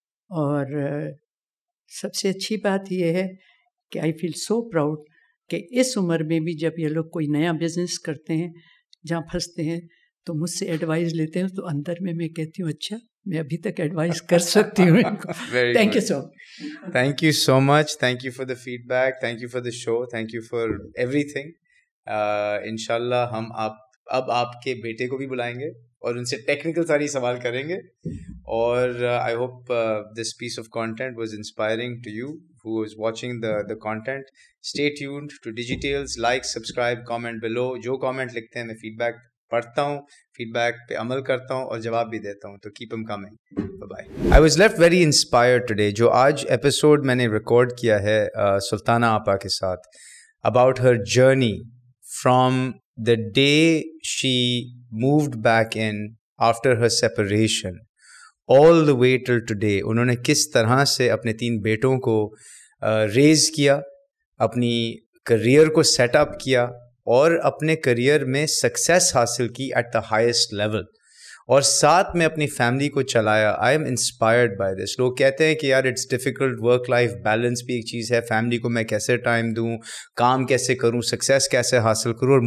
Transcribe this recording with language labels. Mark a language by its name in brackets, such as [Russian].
[Urdu] اور سب سے اچھی بات یہ ہے کہ آئی فیل سو پراؤڈ کہ اس عمر میں بھی جب یہ لوگ کوئی نیا بزنس کرتے ہیں, جہاں پھنستے ہیں, تو مجھ سے ایڈوائز لیتے ہیں, تو اندر میں کہتی ہوں اچھا میں ابھی تک ایڈوائز کر سکتی ہوں. [English] Thank you so much. Thank you so much. Thank you for the feedback, thank you for the show, thank you for everything. [Urdu] انشاءاللہ ہم اب آپ کے بیٹے کو بھی بلائیں گے اور ان سے ٹیکنیکل ساری سوال کریں گے. [English] اور I hope this piece of content was inspiring to you who is watching the content. Stay tuned to Digitales. Like, subscribe, comment below. [Urdu] جو comment لکھتے ہیں میں فیڈ بیک پڑھتا ہوں, فیڈ بیک پہ عمل کرتا ہوں اور جواب بھی دیتا ہوں, تو keep them coming. [English] Bye-bye. I was left very inspired today. جو آج episode میں نے ریکارڈ کیا ہے سلطانہ آپا کے ساتھ, about her journey from the day she moved back in after her separation all the way till today. [Urdu] انہوں نے کس طرح سے اپنے 3 بیٹوں کو ریز کیا, اپنی کریئر کو سیٹ اپ کیا, اور اپنے کریئر میں سکسیس حاصل کی ایٹ دا ہائیسٹ لیول, اور ساتھ میں اپنی فیملی کو چلایا. I am inspired by this. لوگ کہتے ہیں کہ یار it's difficult, work life balance بھی ایک چیز ہے, فیملی کو میں کیسے ٹائم دوں, کام کیسے کروں, سکسیس کیسے حاصل کروں.